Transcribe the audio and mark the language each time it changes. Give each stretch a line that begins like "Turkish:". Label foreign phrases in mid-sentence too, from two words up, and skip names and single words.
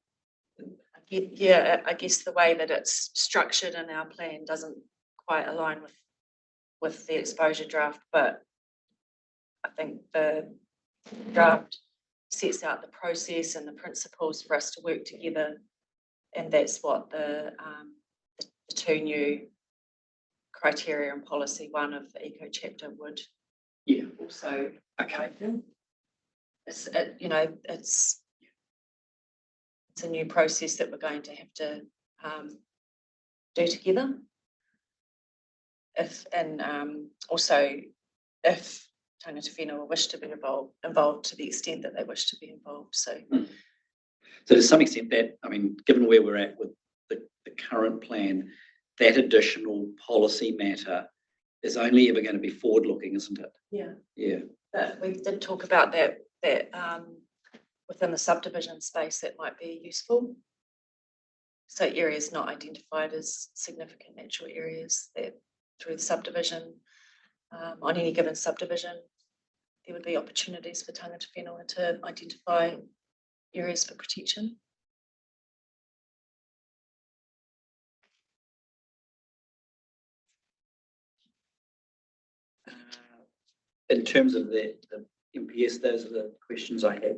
English: Yeah, I guess the way that it's structured in our plan doesn't quite align with the exposure draft, but I think the draft sets out the process and the principles for us to work together, and that's what the 2 new criteria and policy 1 of the eco chapter would also okay. It's a new process that we're going to have to do together. If
Māori: tangata whenua
English: wish to be involved to the extent that they wish to be involved. So to some extent that, I mean, given where we're at with the current plan, that additional policy matter is only ever going to be forward-looking, isn't it? Yeah. Yeah. But we did talk about that within the subdivision space that might be useful. So areas not identified as significant natural areas, that through the subdivision, on any given subdivision, there would be opportunities for
Māori: tangata whenua
English: to identify areas for protection. In terms of the MPS, those are the questions I had.